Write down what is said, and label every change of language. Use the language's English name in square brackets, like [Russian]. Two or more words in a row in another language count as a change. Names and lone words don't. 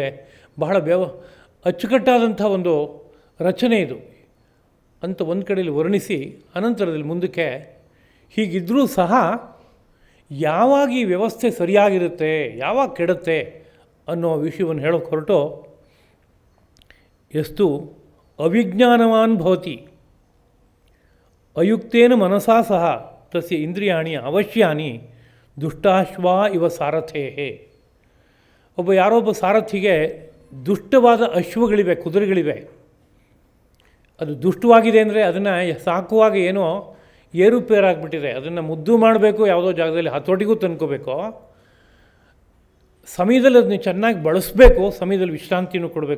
[Kannada] ಬಹಳ ಅಚ್ಚುಕಟ್ಟಾದಂಥ ಒಂದು ರಚನೆ ಇದು ಅಂತ ಒಂದು ಕಡೆಯಲ್ಲಿ ವರ್ಣಿಸಿ ಅನಂತರದಲ್ಲಿ ಮುಂದಕ್ಕೆ, ಹೀಗಿದ್ದರೂ ಸಹ ಯಾವಾಗ ಈ ವ್ಯವಸ್ಥೆ ಸರಿಯಾಗಿರುತ್ತೆ, ಯಾವಾಗ ಕೆಡುತ್ತೆ ಅನ್ನೋ ವಿಷಯವನ್ನು ಹೇಳೋಕ್ಕೆ ಹೊರಟು, ಎಷ್ಟು [Sanskrit] ಅವಿಜ್ಞಾನವಾನ್ ಭವತಿ ಅಯುಕ್ತೇನ ಮನಸಾ ಸಹ ತಸ್ಯ ಇಂದ್ರಿಯಾಣಿ ಅವಶ್ಯಾನಿ ದುಷ್ಟಾಶ್ವಾ ಇವ ಸಾರಥೇಹೇ. [Kannada] ಯಾರೊಬ್ಬ ಸಾರಥಿಗೆ ದುಷ್ಟವಾದ ಅಶ್ವಗಳಿವೆ, ಕುದುರೆಗಳಿವೆ. ಅದು ದುಷ್ಟವಾಗಿದೆ ಅಂದರೆ ಅದನ್ನು ಸಾಕುವಾಗ ಏನೋ ಏರುಪೇರಾಗಿಬಿಟ್ಟಿದೆ. ಅದನ್ನು ಮುದ್ದು ಮಾಡಬೇಕು, ಯಾವುದೋ ಜಾಗದಲ್ಲಿ ಹತೋಟಿಗೂ ತಂದ್ಕೋಬೇಕು. ಸಮಯದಲ್ಲಿ ಅದನ್ನ ಚೆನ್ನಾಗಿ ಬಳಸಬೇಕು, ಸಮಯದಲ್ಲಿ ವಿಶ್ರಾಂತಿನೂ ಕೊಡಬೇಕು.